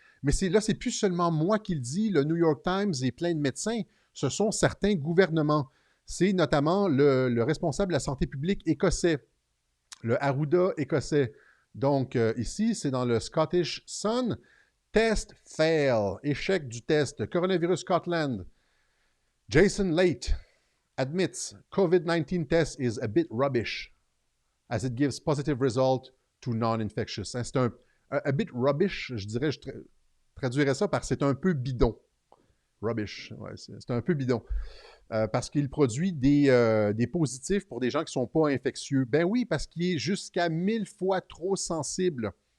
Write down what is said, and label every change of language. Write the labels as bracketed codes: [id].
[fr] Mais là, c'est plus seulement moi qui le dis. Le New York Times et plein de médecins, ce sont certains gouvernements. C'est notamment le responsable de la santé publique écossais, le Arruda écossais. Donc, ici, c'est dans le Scottish Sun. [en] Test fail, [fr] échec du test. [en] Coronavirus Scotland. Jason Late admits COVID-19 test is a bit rubbish as it gives positive result to non-infectious. [fr] C'est [en] a bit rubbish, [fr] je dirais, je traduirais ça par c'est un peu bidon. Rubbish, ouais, c'est un peu bidon. Parce qu'il produit des positifs pour des gens qui ne sont pas infectieux. Ben oui, parce qu'il est jusqu'à 1000 fois trop sensible.